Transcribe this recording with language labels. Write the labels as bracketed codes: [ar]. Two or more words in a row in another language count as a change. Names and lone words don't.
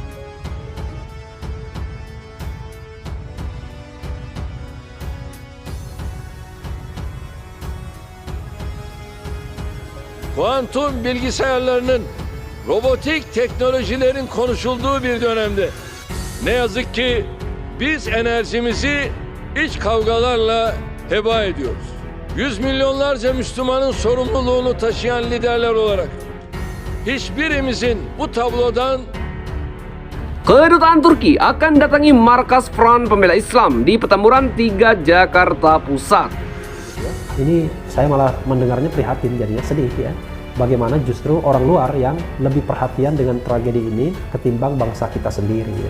[tr] Kuantum bilgisayarlarının, robotik teknolojilerin konuşulduğu bir dönemde ne yazık ki biz enerjimizi iç kavgalarla heba ediyoruz. Yüz milyonlarca Müslümanın sorumluluğunu taşıyan liderler olarak hiçbirimizin bu tablodan [id] Kedutaan Turki akan datangi markas Front Pembela Islam di Petamburan 3 Jakarta Pusat. Ini saya malah mendengarnya prihatin, jadinya sedih ya. Bagaimana justru orang luar yang lebih perhatian dengan tragedi ini ketimbang bangsa kita sendiri ya.